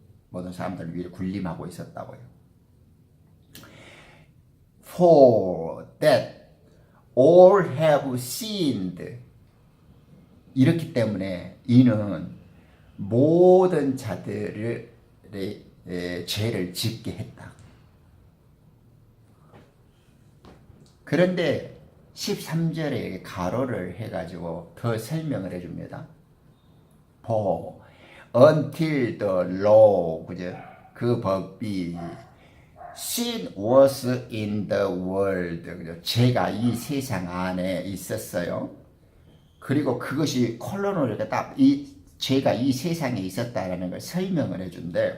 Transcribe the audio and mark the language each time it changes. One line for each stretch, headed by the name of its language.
Korean: 모든 사람들 위에 군림하고 있었다고요.
English: For that all have sinned.
Korean: 이렇기 때문에 이는 모든 자들의 죄를 짓게 했다. 그런데 13절에 가로를 해가지고 더 설명을 해줍니다.
English: For until the law,
Korean: 그죠? 그 법이
English: sin was in the world,
Korean: 그죠? 죄가 이 세상 안에 있었어요. 그리고 그것이 콜론으로 이렇게 딱 이 죄가 이 세상에 있었다라는 걸 설명을 해준대.